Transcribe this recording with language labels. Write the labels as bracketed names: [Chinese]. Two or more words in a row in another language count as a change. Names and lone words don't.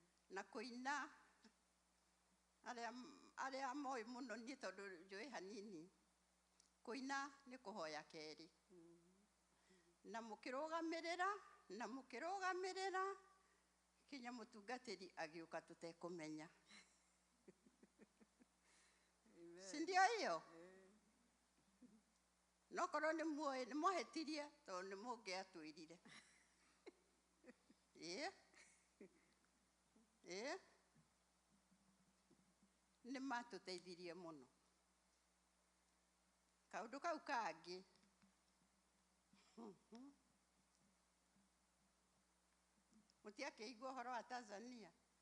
[Kikuyu] Na kũina arĩa moĩ mũno niĩ tondũ njũĩ hanini. Kũina nĩ kũhoya kerĩ. Na mũkĩrũgamĩrĩra kinya mũtungatĩri agĩũka tũtekũmenya. [Swahili] Si ndio hiyo? [Kikuyu] No korwo nĩ muoĩ nĩ mwahĩtirie tondũ nĩ mũngĩatwĩrire. Nĩ matũteithirie mũno. Kaũndũ kau kangĩ mũtiakĩigua ũhoro wa Tanzania?